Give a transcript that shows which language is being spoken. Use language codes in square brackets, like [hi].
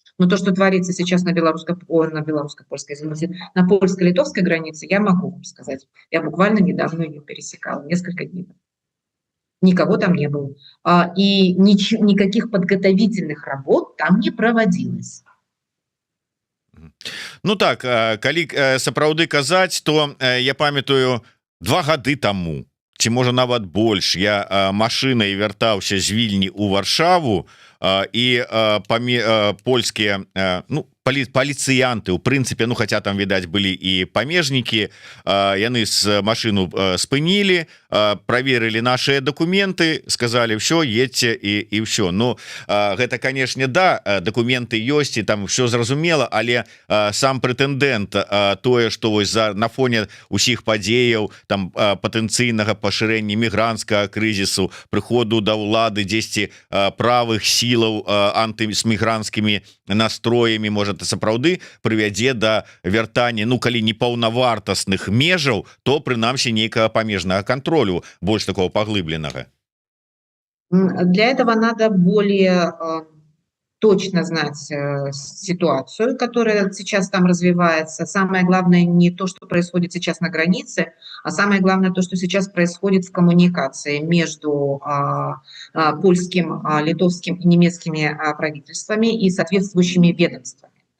[ru] Но то, что творится сейчас на белорусско-польской, извините, на польско-литовской границе, я могу вам сказать. Я буквально недавно ее пересекала, несколько дней. Никого там не было. И никаких подготовительных работ там не проводилось. [be] Ну так, калі сапраўды казаць, то я памятаю 2 гады таму, ці можа нават больш, я машынай вяртаўся з Вільні ў Варшаву, і польскія, ну, паліцыянты, у прынцыпе, ну, хаця там, відаць, былі і памежнікі, яны з машыну спынілі, праверылі нашыя дакументы, сказалі, ўсё, едьце і ўсё. Ну, гэта, канешне, да, дакументы ёсць, і там ўсё зразумела, але сам прэтэндэнт, тое, што вось на фоне ўсіх падзеяў, там, патэнцыйнага пашырэння мігранцкага крызісу, прыходу да ўлады дзесьці правых сілаў антымігранцкімі настроямі, можа, сапраўды прывядзе да вяртання, ну, калі не паўнавартасных межаў, то прынамсі нейкага памежнага контролю больш такого поглыбленного. [ru] Для этого надо более точно знать ситуацию, которая сейчас там развивается. Самое главное не то, что происходит сейчас на границе, а самое главное то, что сейчас происходит в коммуникации между польским, литовским и немецкими правительствами и соответствующими ведомствами.